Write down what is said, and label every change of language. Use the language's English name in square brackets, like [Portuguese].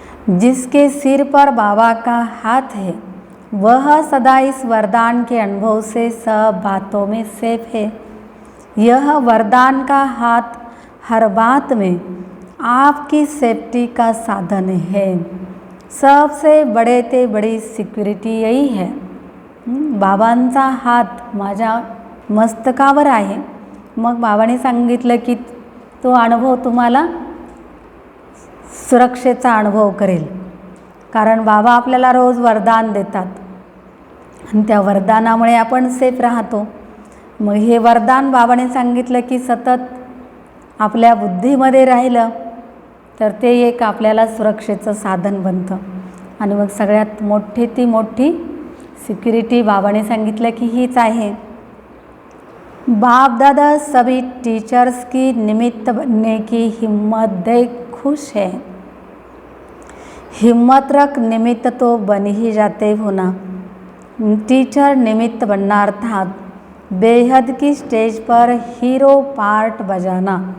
[Hindi] जिसके सिर पर बाबा का हाथ है वह सदा इस वरदान के अनुभव से सब बातों में सेफ है. यह वरदान का हाथ हर बात में आपकी सेफ्टी का साधन है. सबसे बड़े ते बड़ी सिक्युरिटी यही है. [Marathi] बाबांचा हात माझ्या मस्तकावर आहे. मग बाबांनी सांगितलं की तो अनुभव तुम्हाला सुरक्षेचा अनुभव करेल. कारण बाबा आपल्याला रोज वरदान देतात आणि त्या वरदानामुळे आपण सेफ राहतो. मग हे वरदान बाबांनी सांगितलं की सतत आपल्या बुद्धीमध्ये राहिलं तर ते एक आपल्याला सुरक्षेचं साधन बनतं. आणि मग सगळ्यात मोठी ती मोठी सिक्युरिटी बाबाने सांगितलं की हीच आहे. [Hindi] बाप दादा सभी टीचर्स की निमित्त बनने की हिम्मत दे खुश है. हिम्मत रख, निमित्त तो बन ही जाते हो ना. टीचर निमित्त बनना अर्थात बेहद की स्टेज पर हीरो पार्ट बजाना.